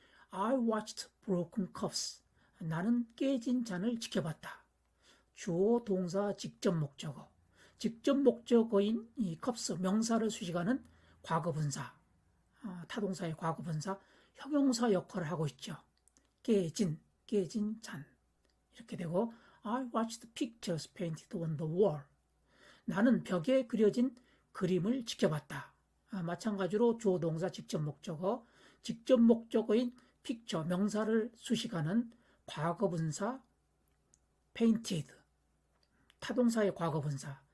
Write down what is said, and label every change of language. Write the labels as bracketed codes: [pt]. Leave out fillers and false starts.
[en] I watched broken cups. [ko] 나는 깨진 잔을 지켜봤다. 주어 동사 직접 목적어. 직접 목적어인 이 cups 명사를 수식하는 과거 분사. 타동사의 과거 분사 형용사 역할을 하고 있죠. 깨진 잔. 이렇게 되고 [en] I watched pictures painted on the wall. [ko] 나는 벽에 그려진 그림을 지켜봤다. 마찬가지로 주어 동사 직접 목적어인 picture 명사를 수식하는 과거분사 painted, 타동사의 과거분사.